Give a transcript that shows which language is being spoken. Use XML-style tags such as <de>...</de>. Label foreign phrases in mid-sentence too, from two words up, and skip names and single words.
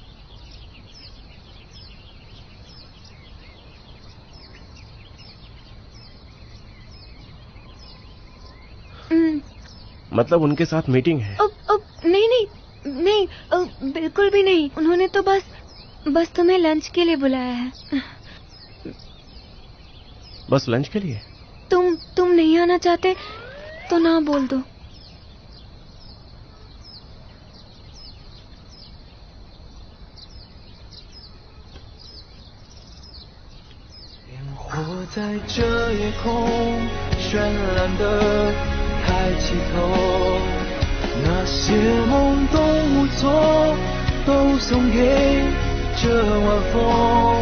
<hi>मतलब उनके साथ मीटिंग है? नहीं, बिल्कुल भी नहीं। उन्होंने तो बस तुम्हें लंच के लिए बुलाया है। बस लंच के लिए? तुम नहीं आना चाहते तो ना बोल दो।</hi> <zh>我在这夜空绚烂的抬起头，那些梦都无错，都送给这晚风。</zh>